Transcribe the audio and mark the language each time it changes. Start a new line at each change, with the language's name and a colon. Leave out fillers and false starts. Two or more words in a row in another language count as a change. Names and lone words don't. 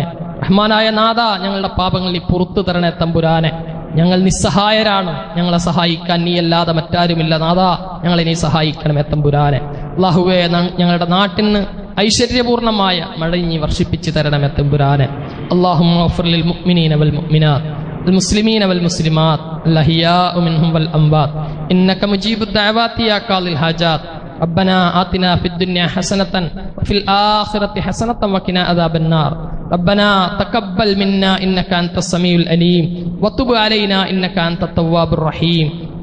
Malayalam: റഹ്മാനായ നാഥ, ഞങ്ങളുടെ പാപങ്ങൾ നീ പുറത്തു തരണേ തമ്പുരാനെ. ഞങ്ങൾ നിസ്സഹായരാണ്, ഞങ്ങളെ സഹായിക്കാൻ നീയല്ലാതെ മറ്റാരുമില്ല. നാഥ, ഞങ്ങളെ നീ സഹായിക്കണമേ തമ്പുരാനെ. അള്ളാഹുവെ, ഞങ്ങളുടെ നാട്ടിന് ഐശ്വര്യപൂർണമായ മഴ നീ വർഷിപ്പിച്ചു തരണമേ തമ്പുരാനെ.
Arabic: اللهم اغفر للمؤمنين والمؤمنات المسلمين والمسلمات الأحياء منهم والأموات إنك مجيب الدعوات يا قاضي الحاجات. ربنا آتنا في الدنيا حسنة وفي الآخرة حسنة وقنا عذاب النار. ربنا تقبل منا إنك أنت السميع العليم وتب علينا إنك أنت التواب الرحيم.